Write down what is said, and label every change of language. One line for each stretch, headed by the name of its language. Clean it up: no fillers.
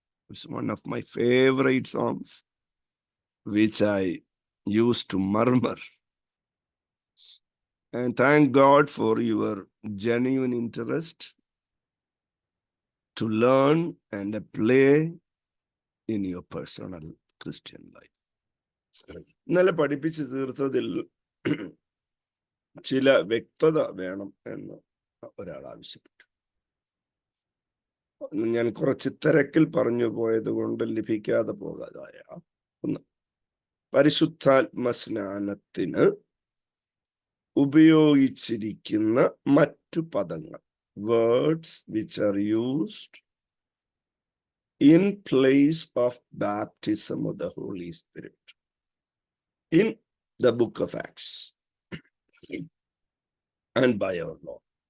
English: It's one of my favorite songs, which I used to murmur. And thank God for your genuine interest to learn and apply in your personal Christian life.
Malayalam: ഇന്നലെ പഠിപ്പിച്ച് തീർത്തതിൽ ചില വ്യക്തത വേണം എന്ന് ഒരാൾ ആവശ്യപ്പെട്ടു. ഞാൻ കുറച്ച് തിരക്കിൽ പറഞ്ഞു പോയത് കൊണ്ട് ലഭിക്കാതെ പോകാതായ ഒന്ന്, പരിശുദ്ധാത്മസ്നാനത്തിന് ഉപയോഗിച്ചിരിക്കുന്ന മറ്റു പദങ്ങൾ,
English: words which are used in place of baptism of the Holy Spirit in the book of Acts and by our Lord.